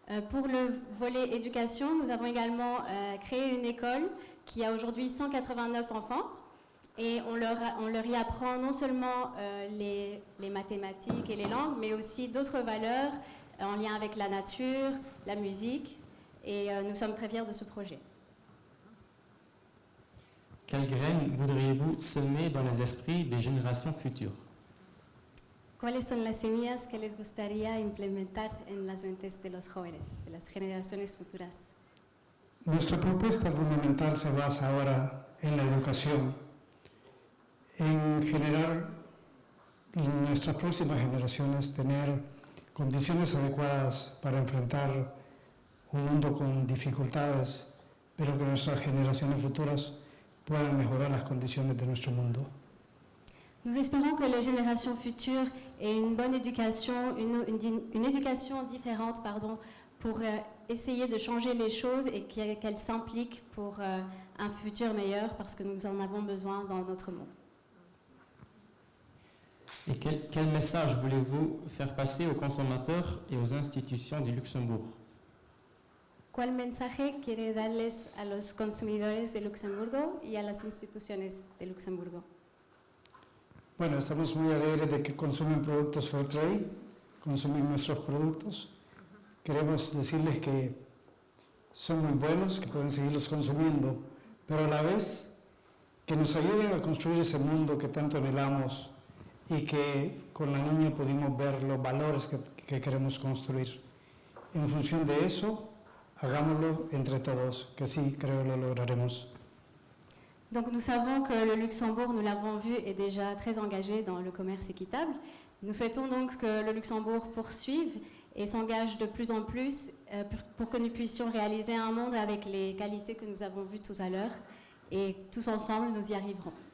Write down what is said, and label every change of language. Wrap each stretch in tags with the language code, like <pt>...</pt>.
<fr>Pour le volet éducation, nous avons également créé une école qui a aujourd'hui 189 enfants et on leur y apprend non seulement les mathématiques et les langues, mais aussi d'autres valeurs en lien avec la nature, la musique, et nous sommes très fiers de ce projet. Quelles graines voudriez-vous semer dans les esprits des générations futures?</fr> <es>¿Cuáles son las semillas que les gustaría implementar en las mentes de los jóvenes, de las generaciones futuras? Nuestra propuesta fundamental se basa ahora en la educación, en generar en nuestras próximas generaciones tener condiciones adecuadas para enfrentar un mundo con dificultades, pero que nuestras generaciones futuras puedan mejorar las condiciones de nuestro mundo.</es> <fr>Nous espérons que les générations futures aient une bonne éducation, une éducation différente, pour essayer de changer les choses et qu'elles s'impliquent pour un futur meilleur, parce que nous en avons besoin dans notre monde. Et quel message voulez-vous faire passer aux consommateurs et aux institutions du Luxembourg?</fr> <es>¿Cuál mensaje quiere darles a los consumidores de Luxemburgo y a las instituciones de Luxemburgo? Bueno, estamos muy alegres de que consumen productos Fairtrade, consumen nuestros productos. Queremos decirles que son muy buenos, que pueden seguirlos consumiendo, pero a la vez que nos ayuden a construir ese mundo que tanto anhelamos y que con la niña pudimos ver los valores que queremos construir. En función de eso, hagámoslo entre todos, que sí, creo lo lograremos.</es> <fr>Donc nous savons que le Luxembourg, nous l'avons vu, est déjà très engagé dans le commerce équitable. Nous souhaitons donc que le Luxembourg poursuive et s'engage de plus en plus pour que nous puissions réaliser un monde avec les qualités que nous avons vues tout à l'heure. Et tous ensemble, nous y arriverons.</fr>